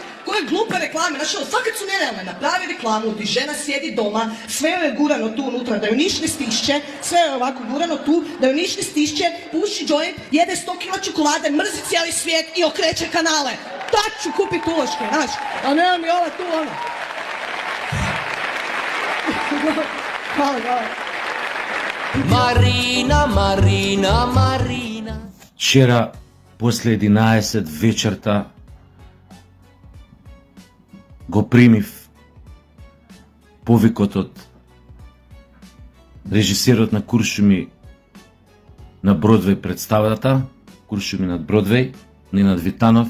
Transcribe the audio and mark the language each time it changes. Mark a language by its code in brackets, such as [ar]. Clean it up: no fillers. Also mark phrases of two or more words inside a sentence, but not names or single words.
[hr] Koje glupe reklame, znači sad kad su nerealne, napravi reklamu gdje žena sjedi doma, sve joj je gurano tu unutra, da joj niš ne stišće, sve joj je ovako gurano tu, da joj niš ne stišće, puši joint, jede 100 kila čokolade, mrzi cijeli svijet i okreće kanale. Tak ću kupit uloške, znaš, a nema mi ova tu ono. Hvala. Marina. [mk] Вчера, после 11 вечерта, го примив повикот од режисерот на Куршуми на Бродвеј представата, Куршуми над Бродвеј, Ненад Витанов.